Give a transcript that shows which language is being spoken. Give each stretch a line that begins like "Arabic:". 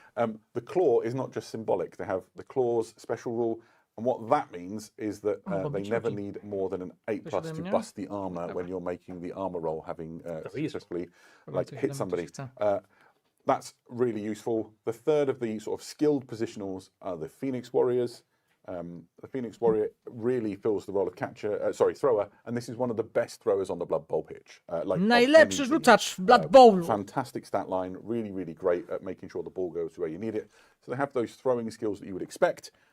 English: The claw is not just symbolic. They have the claw's special rule, and what that means is that they never need more than an 8+ to bust the armor when you're making the armor roll, having successfully hit somebody. That's really useful. The third of the sort of skilled positionals are the Phoenix Warriors. The Phoenix Warrior really fills the role of thrower, and this is one of the best throwers on the Blood Bowl pitch.
Polish: Najlepszy rzucacz w Blood Bowlu.
English: Fantastic stat line, really, really great at making sure the ball goes where you need it. So they have those throwing skills that you would expect.